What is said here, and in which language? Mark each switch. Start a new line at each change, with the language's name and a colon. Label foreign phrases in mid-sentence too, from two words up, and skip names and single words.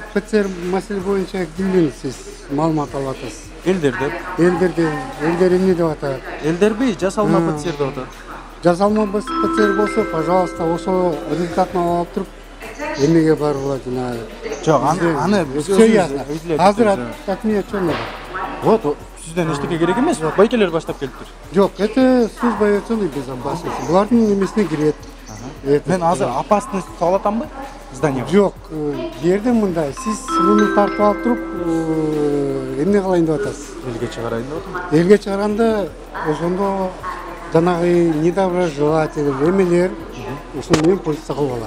Kyrgyz: Так, ПЦР маселе боюнча кимден сиз маалымат алып атасыз? Элдерден. Элдер эмне деп атат? Элдерби жасалма ПЦР деп атат. Жасалма ПЦР болсо, пожалуйста, ошо результатын алып туруп эмнеге барууга жанагы. Жок, аны
Russian: все ясно. Азыр от меня что надо? Вот,
Kyrgyz: сизден эчтеке керек эмес. Байкелер баштап келиптир. Жок,
Russian: это служба авиационной безопасности.
Kyrgyz: Булардын эмесине кирет. Мен азыр опасность салып атамбы? Зданияга. Жок, жерде мындай, сиз муну тартып алып туруп, эмне кылайын деп атасыз? Элге чыгарайын деп атам. Элге чыгарганда ошондо жанагы недоброжелатель эмелер ошону менен полиция кылып алат.